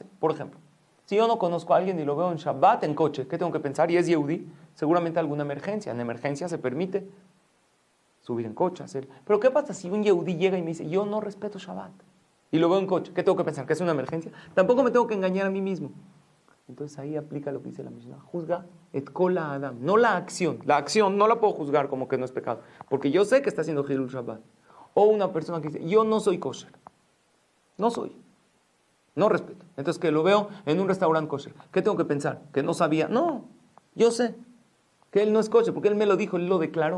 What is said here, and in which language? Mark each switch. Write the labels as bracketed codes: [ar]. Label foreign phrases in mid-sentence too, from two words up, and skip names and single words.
[es] Por ejemplo, si yo no conozco a alguien y lo veo en Shabbat en coche, ¿qué tengo que pensar? Y es Yehudi, seguramente alguna emergencia. En emergencia se permite subir en coche, hacer. Pero ¿qué pasa si un Yehudi llega y me dice, yo no respeto Shabbat? Y lo veo en coche, ¿qué tengo que pensar? ¿Que es una emergencia? Tampoco me tengo que engañar a mí mismo. Entonces ahí aplica lo que dice la Mishnah. [he] Juzga את כל האדם, [es] no la acción. La acción no la puedo juzgar como que no es pecado, porque yo sé que está haciendo [he] חילול שבת. [es] O una persona que dice, yo no soy kosher. No soy. No respeto. Entonces que lo veo en un restaurante kosher. ¿Qué tengo que pensar? ¿Que no sabía? No, yo sé que él no es kosher, porque él me lo dijo, él lo declaró.